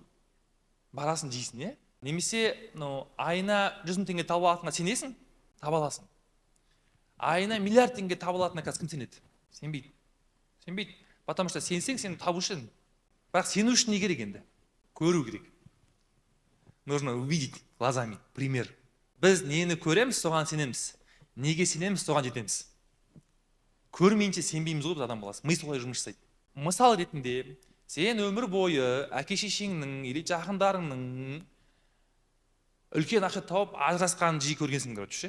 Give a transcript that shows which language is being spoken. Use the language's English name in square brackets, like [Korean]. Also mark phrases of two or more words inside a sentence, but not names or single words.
[Kazakh] Барасың жейсің, е? Немесе айына 100 000 теңге таба алатыныңа сенесің? Таба аласың. Айына миллиард теңге таба алатынына қазір кім сенеді? Сенбейді. Сенбейді. [Russian] Потому что [Kazakh] сенсең, сен табушы едің. Бірақ сену үшін не керек енді? Көру керек. [Russian] Нужно увидеть глазами. Пример. [Kazakh] Біз нені көреміз, соған сенеміз. Неге сенеміз, соған жетеміз. Көрмейінше сенбейміз ғой біз адам баласы. Ми солай жұмыс жасайды. Мысал ретінде, сен өмір бойы әке-шешеңнің или жақындарыңның үлкен ақша тауып ажырасқанын жиі көргенсіңдер ше.